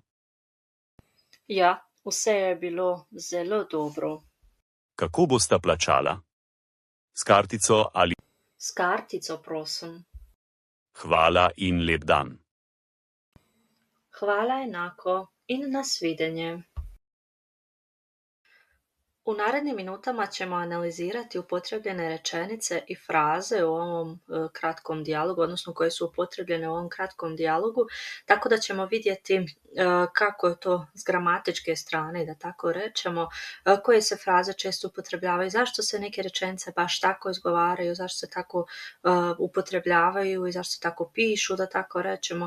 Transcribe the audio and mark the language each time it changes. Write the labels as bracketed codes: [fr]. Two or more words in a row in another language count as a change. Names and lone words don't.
[sl] Ja, vse je bilo zelo dobro. Kako bosta plačala? S kartico ali? S kartico, prosim. Hvala in lep dan. Hvala enako in nasvidenje. [sr] U narednim minutama ćemo analizirati upotrebljene rečenice i fraze u ovom kratkom dijalogu, odnosno koje su upotrebljene u ovom kratkom dijalogu, tako da ćemo vidjeti kako je to s gramatičke strane, da tako rečemo, koje se fraze često upotrebljavaju, zašto se neke rečenice baš tako izgovaraju, zašto se tako upotrebljavaju i zašto se tako pišu, da tako rečemo.